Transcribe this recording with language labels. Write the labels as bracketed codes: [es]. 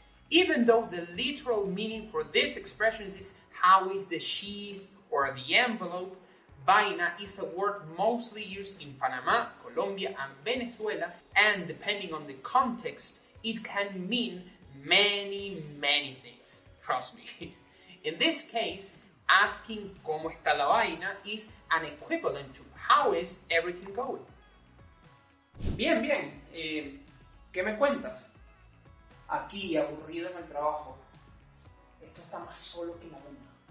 [en] Even though the literal meaning for this expression is how is the sheath or the envelope, vaina is a word mostly used in Panama, Colombia, and Venezuela, and depending on the context, it can mean many things. Trust me. In this case, asking [es] ¿Cómo está la vaina? [en] Is an equivalent to how is everything going? [es] Bien. ¿Qué me cuentas? Aquí, aburrido en el trabajo. Esto está más solo que la una.